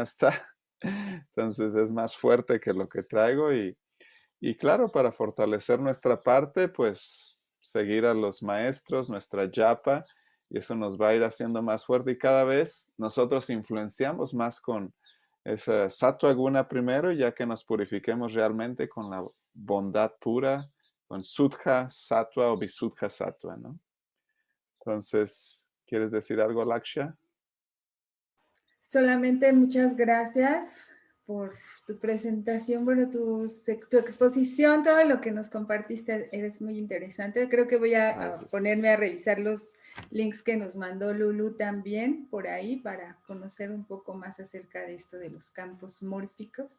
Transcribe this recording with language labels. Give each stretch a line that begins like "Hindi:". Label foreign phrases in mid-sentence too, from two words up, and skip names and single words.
Spanish: está, entonces es más fuerte que lo que traigo y claro, para fortalecer nuestra parte, pues seguir a los maestros, nuestra yapa, y eso nos va a ir haciendo más fuerte y cada vez nosotros influenciamos más con esa
Sanskrit: सत्त्व गुण
Spanish: primero, ya que nos purifiquemos realmente con la bondad pura, con
Sanskrit: शुद्ध सत्त्व
Spanish: o
Sanskrit: विशुद्ध सत्त्व,
Spanish: ¿no? Entonces, ¿quieres decir algo, Laksha? Solamente muchas gracias por tu presentación, bueno, tu exposición, todo lo que nos compartiste, eres muy interesante. Creo que voy a ponerme a revisar los links que nos mandó Lulu también por ahí para conocer un poco más acerca de esto de los campos mórficos.